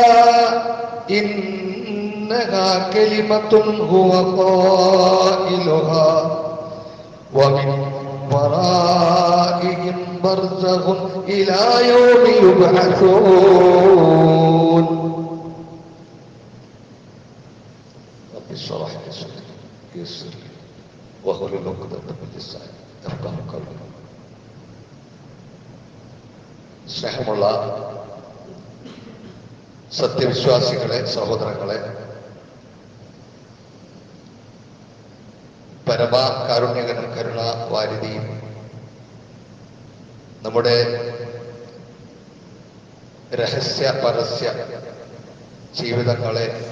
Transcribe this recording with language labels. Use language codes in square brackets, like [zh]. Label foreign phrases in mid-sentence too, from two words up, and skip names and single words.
[ar] إنها كلمة هو قائلها ومن ورائهم برزخ إلى يوم يبعثون. رب اشرح لي صدري ويسر لي واحلل عقدة من لساني يفقهوا قولي. [ml] സ്നേഹമുള്ള സത്യവിശ്വാസികളെ, സഹോദരങ്ങളെ, പരമകാരുണ്യകനും കരുണാവാരിധിയും നമ്മുടെ രഹസ്യ പരസ്യ ജീവിതങ്ങളെ